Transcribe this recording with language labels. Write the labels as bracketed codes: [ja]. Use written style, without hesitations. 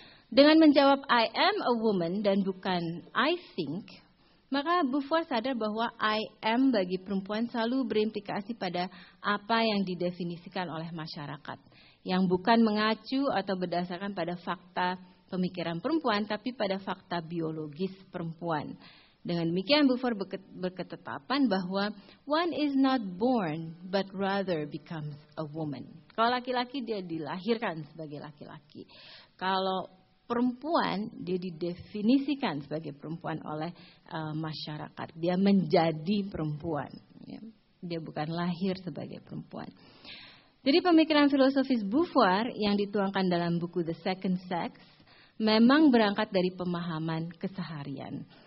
[id] Dengan menjawab [en] I am a woman [id] dan bukan [en] I think, [id] maka Beauvoir sadar bahwa [en] I am [id] bagi perempuan selalu berimplikasi pada apa yang didefinisikan oleh masyarakat, yang bukan mengacu atau berdasarkan pada fakta pemikiran perempuan, tapi pada fakta biologis perempuan. Dengan demikian Beauvoir berketetapan bahwa [en] one is not born but rather becomes a woman. [id] Kalau laki-laki dia dilahirkan sebagai laki-laki. Kalau perempuan dia didefinisikan sebagai perempuan oleh masyarakat. Dia menjadi perempuan. Ya. Dia bukan lahir sebagai perempuan. Jadi pemikiran filosofis Beauvoir yang dituangkan dalam buku The Second Sex memang berangkat dari pemahaman keseharian.